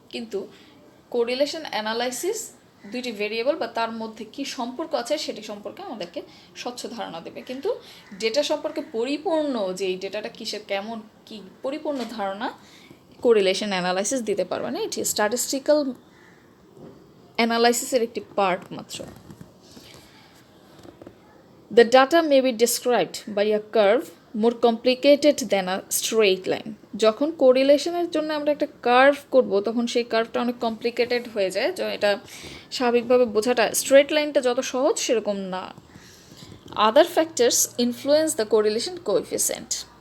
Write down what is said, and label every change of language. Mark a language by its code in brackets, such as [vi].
[bn] কিন্তু correlation analysis দুইটি variable বা তার মধ্যে কি সম্পর্ক আছে সেটি সম্পর্কে আমাদেরকে স্বচ্ছ ধারণা দেবে, কিন্তু ডেটা সম্পর্কে পরিপূর্ণ যে এই ডেটাটা কিসের কেমন কি পরিপূর্ণ ধারণা কোরিলেশন অ্যানালাইসিস দিতে পারবে না, এটি স্ট্যাটিস্টিক্যাল অ্যানালাইসিসের একটি পার্ট মাত্র। [en] The data may be described by a curve more complicated than a straight line. [bn] যখন কোরিলেশনের জন্য আমরা একটা কার্ভ করব তখন সেই কার্ভটা অনেক কমপ্লিকেটেড হয়ে যায়, এটা স্বাভাবিকভাবে বোঝাটা স্ট্রেট লাইনটা যত সহজ সেরকম না। [en] Other factors influence the correlation coefficient.